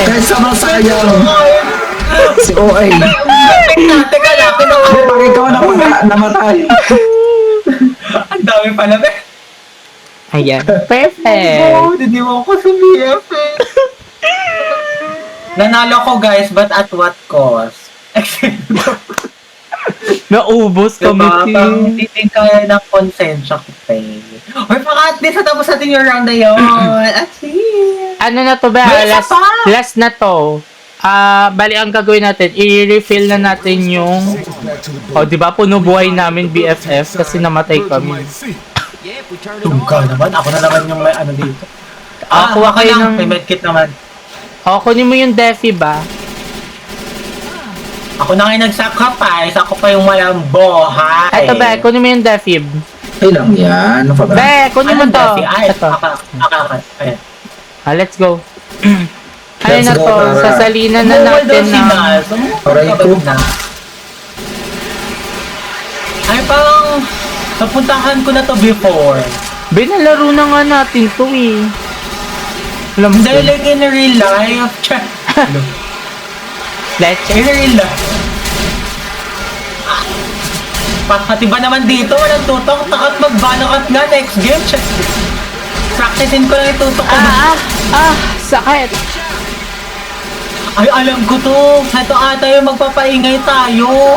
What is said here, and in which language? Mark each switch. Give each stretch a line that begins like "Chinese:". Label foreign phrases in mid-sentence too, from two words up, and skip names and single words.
Filipino: Kaysa masayang si OA. Teka lang, Pag ikaw namatay. Ang dami pala, be. Ayan. Perfect! Oh, diniwan ko sa BF, eh. Nanalo ko, guys,
English: but at what cost?
Filipino: Naubos kami, Diba? Parang team. hindi din kaya ng konsensya ko, te. Or baka
English: at least
Filipino: natapos natin yung round na yun.
English: At least.
Filipino: Ano na to ba? May isa Last, pa! last na to. Bali ang gagawin natin, i-refill na natin yung... O, di ba? Puno buhay namin BFF kasi namatay kami. Tungka naman. Ako na naman yung may ano dito. Kuha ako kayo lang. ng- May medkit naman. O, kunin mo yung Defi ba? Ako na ngayon nag-sacrifice. Ako pa yung walang buhay. Eto ba, kunin mo yung Defi. Ay lang yan. Ano pa ba? Be, kunin mo Anong to. Defi? Ay, Ito. Ayan.
English: Let's go. Ano
Filipino: Let's na go, to? Tara. Sasalinan na natin si ng... Naz. Aray ko. Ay, parang napuntahan ko na to before. Binalaro na nga natin to eh. Alam mo Hindi,
English: like in real life. Let's In real life.
Filipino: Pati ba naman dito? Walang tutok. Takat magbanakat nga
English: next game.
Filipino: Practicein ko lang yung tutok ko. sakit. Ay, alam ko to. Ito ata yung magpapaingay tayo.